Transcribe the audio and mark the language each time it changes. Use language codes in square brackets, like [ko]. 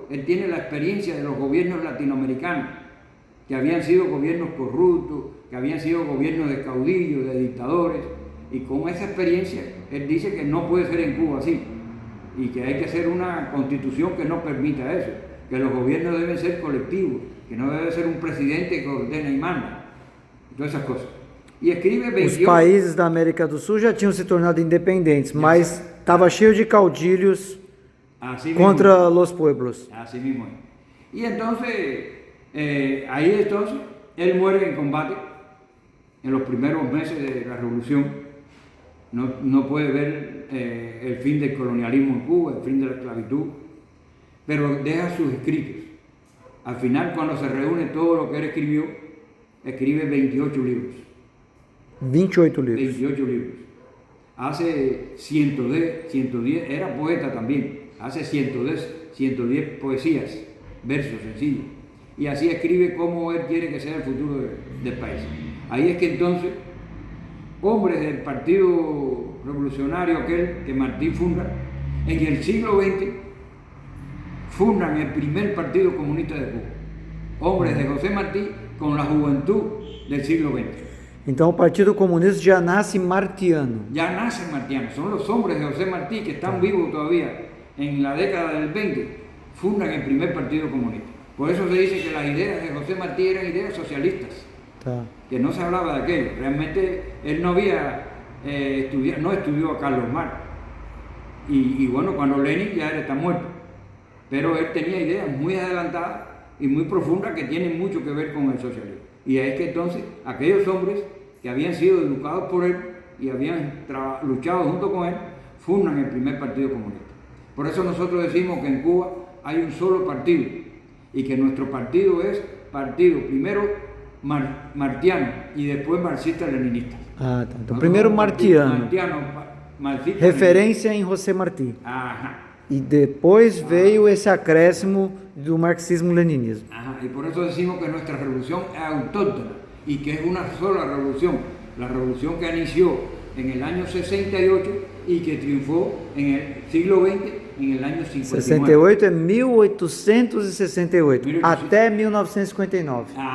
[es] Él tiene la experiencia de los gobiernos latinoamericanos, que habían sido gobiernos corruptos, que habían sido gobiernos de caudillos, de dictadores, y con esa experiencia él dice que no puede ser en Cuba así, y que hay que hacer una constitución que no permita eso, que los gobiernos deben ser colectivos, que no debe ser un presidente que ordena y manda, todas esas cosas. [pt] E escreve 28... Os países da América do Sul já tinham se tornado independentes, mas estava cheio de caudilhos contra os [es] pueblos. Así mismo. Y entonces, ahí entonces, él muere en combate en los primeros meses de la revolución. No puede ver el fin del colonialismo en Cuba, el fin de la esclavitud, pero deja sus escritos. Al final, cuando se reúne todo lo que él escribió, escribe 28 libros. 28 libros. 28 libros. Hace 110, era poeta también, hace 110 poesías, versos sencillos. Y así escribe cómo él quiere que sea el futuro del país. Ahí es que entonces, hombres del Partido Revolucionario aquel que Martí funda, en el siglo XX, fundan el primer Partido Comunista de Cuba. Hombres de José Martí con la juventud del siglo XX. [pt] Então o Partido Comunista já nasce martiano. [es] Ya nacen martianos, son los hombres de José Martí que están vivos todavía en la década del 20, fundan el primer Partido Comunista. Por eso se dice que las ideas de José Martí eran ideas socialistas, que no se hablaba de aquello. Realmente él no había no estudió a Carlos Marx. Y bueno, cuando Lenin ya está muerto, pero él tenía ideas muy adelantadas y muy profundas que tienen mucho que ver con el socialismo. Y es que entonces aquellos hombres que habían sido educados por él y habían luchado junto con él, fundan el primer Partido Comunista. Por eso nosotros decimos que en Cuba hay un solo partido y que nuestro partido es partido primero martiano y después marxista-leninista. [pt] Ah, tá. Então, primeiro martiano. Marxista, referência em José Martí. Ajá. E depois veio esse acréscimo do marxismo-leninismo. [es] Y por eso decimos que nuestra revolución es autóctona y que es una sola revolución, la revolución que inició en el año 68 y que triunfó en el siglo XX en el año 59. [pt] 68 é 1868, até 1959.